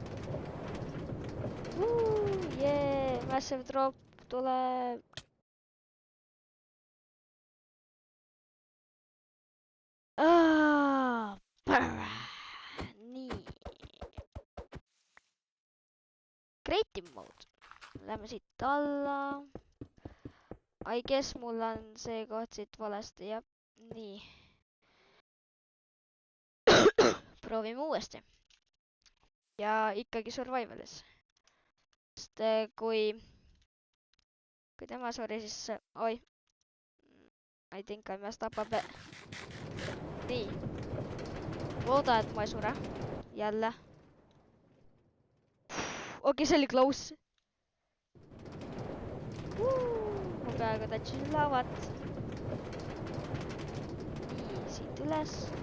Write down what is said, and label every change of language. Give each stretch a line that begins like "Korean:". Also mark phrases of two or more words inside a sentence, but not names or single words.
Estonian: Jee,
English: massive drop
Estonian: tuleb. Nii.
English: Creative mode.
Estonian: Lähme siit alla.
English: I guess
Estonian: mul on see koht siit valesti, jah. Nii. Proovime uuesti. Ja ikkagi survivalis. Sest kui tema suri, siis oi.
English: I think I messed up a bit.
Estonian: Nii. Looda, et ma ei sure. Jälle. Okei, see oli close. Ma peaaegu täitsin lavat. Nii, siit üles.